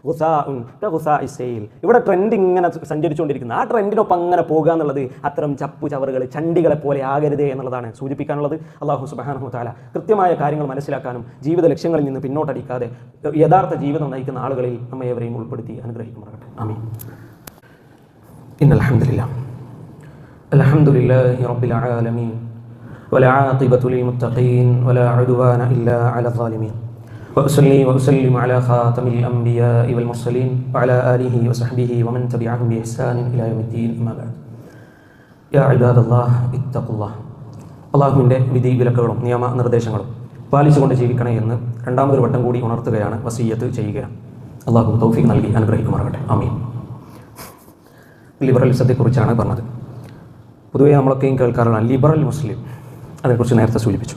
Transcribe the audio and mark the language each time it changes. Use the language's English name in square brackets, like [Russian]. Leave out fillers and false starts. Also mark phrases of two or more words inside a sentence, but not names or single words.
[Malayalam] ഇവിടെ ട്രെൻഡ് ഇങ്ങനെ സഞ്ചരിച്ചുകൊണ്ടിരിക്കുന്നത്, ആ ട്രെൻഡിനൊപ്പം അങ്ങനെ പോകുക എന്നുള്ളത് അത്തരം ചപ്പു ചവറുകൾ, ചണ്ടികളെ പോലെ ആകരുത് എന്നുള്ളതാണ് സൂചിപ്പിക്കാനുള്ളത്. [Arabic] الله سبحانه وتعالى [Malayalam] കൃത്യമായ കാര്യങ്ങൾ മനസ്സിലാക്കാനും ജീവിത ലക്ഷ്യങ്ങളിൽ നിന്ന് പിന്നോട്ടടിക്കാതെ യഥാർത്ഥ ജീവിതം നയിക്കുന്ന ആളുകളിൽ നമ്മെ ഏവരെയും ഉൾപ്പെടുത്തി അനുഗ്രഹിക്കുമാറാകട്ടെ. [Arabic] آمين. إن الحمد لله الحمد لله رب العالمين والعاقبة للمتقين ولا عدوان إلا على الظالمين وأصلي وأسلم على خاتم الأنبياء والمرسلين وعلى آله وصحبه ومن تبعهم بإحسان إلى يوم الدين أما بعد يا عباد الله اتقوا الله. [Malayalam] അള്ളാഹുവിൻ്റെ വിധി വിലക്കുകളും നിയമ നിർദ്ദേശങ്ങളും പാലിച്ചുകൊണ്ട് ജീവിക്കണേ എന്ന് രണ്ടാമതൊരു വട്ടം കൂടി ഉണർത്തുകയാണ്, വസിയ്യത്ത് ചെയ്യുകയാണ്. അള്ളാഹു തൗഫീഖ് നൽകി അനുഗ്രഹിക്കുമാറാകട്ടെ. ആമീൻ. ലിബറലിസത്തെക്കുറിച്ചാണ് പറഞ്ഞത്. പൊതുവേ നമ്മളൊക്കെയും കേൾക്കാറുള്ള [English] liberal Muslim, [Malayalam] അതേക്കുറിച്ച് നേരത്തെ സൂചിപ്പിച്ചു.